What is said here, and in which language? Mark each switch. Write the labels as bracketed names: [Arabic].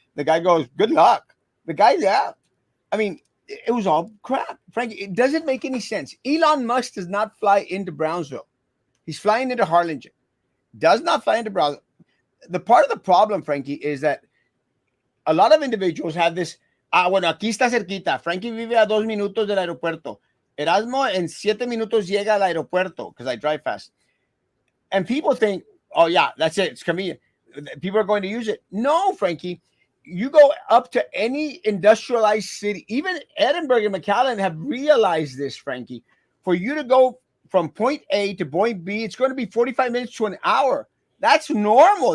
[English] The guy goes, good luck. The guy left. I mean, it was all crap, Frankie. It doesn't make any sense. Elon Musk does not fly into Brownsville. He's flying into Harlingen. Does not fly into Brownsville. The part of the problem, Frankie, is that a lot of individuals have this. [Spanish] Bueno, aquí está cerquita. Frankie vive a 2 minutos del aeropuerto. Erasmo en 7 minutos llega al aeropuerto because I drive fast. [English] And people think, oh, yeah, that's it. It's convenient. People are going to use it. No, Frankie. You go up to any industrialized city, even Edinburgh and McAllen have realized this, Frankie. For you to go from point A to point B, it's going to be 45 minutes to an hour. That's normal.